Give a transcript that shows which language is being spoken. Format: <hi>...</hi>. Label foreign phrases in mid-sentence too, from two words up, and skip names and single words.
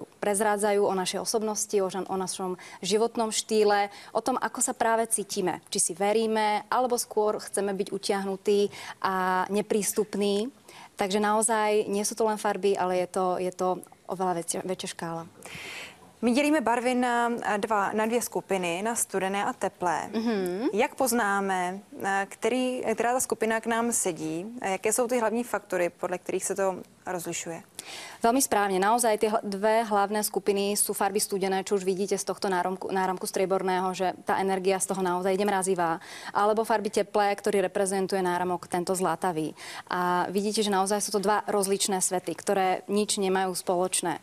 <sk>Prezrádzajú o našej osobnosti, o našom životnom štýle, o tom, ako sa práve cítime. Či si veríme, alebo skôr chceme byť utiahnutí a neprístupní. Takže naozaj nie sú to len farby, ale je to oveľa väčšia škála.</sk> <cs>My dělíme barvy na dvě skupiny, na studené a teplé. Jak poznáme, která ta skupina k nám sedí? Jaké jsou ty hlavní faktory, podle kterých se to rozlišuje?</cs> <sk>Veľmi správne. Naozaj tie dve hlavné skupiny sú farby studené, čo už vidíte z tohto náramku strieborného, že tá energia z toho naozaj ide mrazivá. Alebo farby teplé, ktorý reprezentuje náramok tento zlatavý. A vidíte, že naozaj sú to dva rozličné svety, ktoré nič nemajú spoločné.</sk>